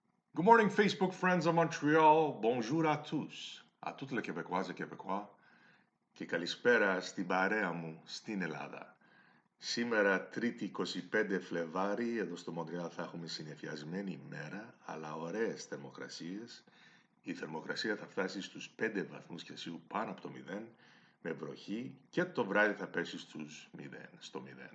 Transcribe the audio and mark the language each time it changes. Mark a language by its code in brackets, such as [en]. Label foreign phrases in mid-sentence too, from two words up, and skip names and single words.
[en] Good morning, Facebook friends of Montreal. [fr] Bonjour à tous. À toutes les Québécoises et Québécois. [el] Και καλησπέρα στην παρέα μου στην Ελλάδα. Σήμερα, Τρίτη 25 Φλεβάρι, εδώ στο Μοντρεάλ θα έχουμε συννεφιασμένη ημέρα, αλλά ωραίες θερμοκρασίες. Η θερμοκρασία θα φτάσει στους 5 βαθμούς Κελσίου πάνω από το 0, με βροχή και το βράδυ θα πέσει στο 0.